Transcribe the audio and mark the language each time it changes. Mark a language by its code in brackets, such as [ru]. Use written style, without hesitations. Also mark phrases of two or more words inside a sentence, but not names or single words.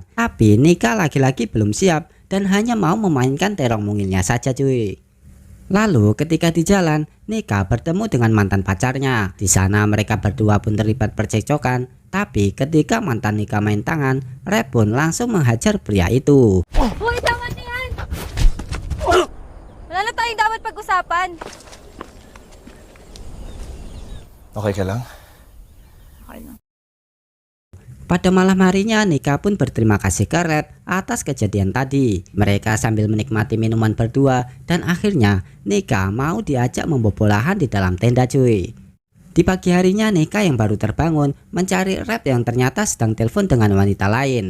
[id] Tapi Nika lagi-lagi belum siap dan hanya mau memainkan terong mungilnya saja cuy. Lalu ketika di jalan, Nika bertemu dengan mantan pacarnya. Di sana mereka berdua pun terlibat percekcokan. Tapi ketika mantan Nika main tangan, Ralph pun langsung menghajar pria itu. [tl] Uy, tama na yan! Wala na tayong dapat pag-usapan. Okay ka lang? Okay lang. [id] Pada malam harinya Nika pun berterima kasih ke Ralph atas kejadian tadi. Mereka sambil menikmati minuman berdua dan akhirnya Nika mau diajak membobol lahan di dalam tenda cuy. Di pagi harinya Nika yang baru terbangun mencari Ralph yang ternyata sedang telepon dengan wanita lain.